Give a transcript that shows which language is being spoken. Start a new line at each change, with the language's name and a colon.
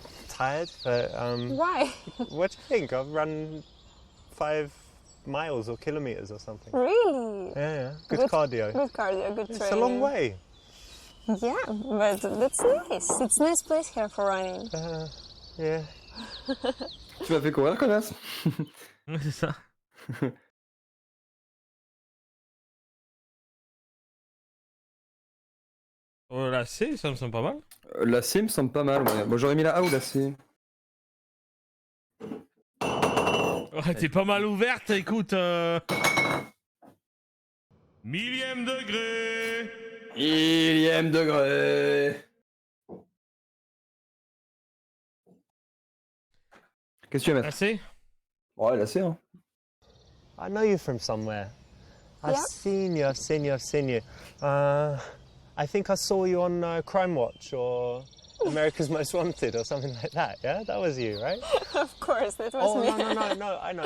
English: Tired, but Why? what do you think? I've run 5 miles or kilometers or something. Really? Yeah. Good cardio. Good cardio, good It's training. a long way. Yeah, but that's nice. It's a nice place here for running. Yeah.
French: Tu m'as fait courir, connasse. Ouais, c'est ça. Oh, la C, ça me semble pas mal. La C me semble pas mal, ouais. Moi j'aurais mis la A ou la C. Ouais, t'es pas mal ouverte, écoute. Millième degré. Millième degré. Qu'est-ce que tu vas mettre? La C. Ouais, la C, hein.
English: I know you from somewhere. I've Yeah? seen you, I've seen you, I've seen you. I think I saw you on Crime Watch or America's Most Wanted or something like that, yeah? That was you, right? Of course, that was me. No, I know.